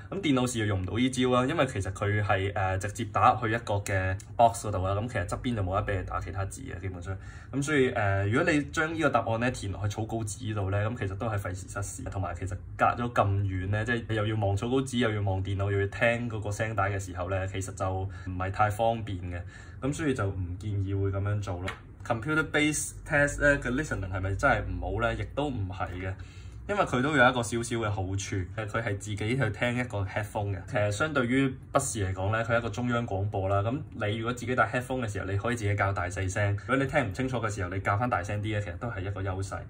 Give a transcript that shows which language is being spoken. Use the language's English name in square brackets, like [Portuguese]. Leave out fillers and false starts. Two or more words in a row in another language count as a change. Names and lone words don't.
[Cantonese] 咁電腦試又用唔到呢招啦，因為其實佢係直接打去一個嘅 box 嗰度啦，咁其實側邊就冇得俾你打其他字嘅基本上，咁所以如果你將呢個答案咧填落去草稿紙度咧，咁其實都係費時失事，同埋其實隔咗咁遠咧，即係又要望草稿紙又要望電腦又要聽嗰個聲帶嘅時候咧，其實就唔係太方便嘅，咁所以就唔建議會咁樣做咯。 [English] Computer-based test [Cantonese] 咧嘅 listening 係咪真係唔好咧？亦都唔係嘅，因為佢都有一個少少嘅好處，佢係自己去聽一個 headphone 嘅。其實相對於筆試嚟講咧，佢係一個中央廣播啦。咁你如果自己戴 headphone 嘅時候，你可以自己校大細聲。如果你聽唔清楚嘅時候，你校翻大聲啲咧，其實都係一個優勢。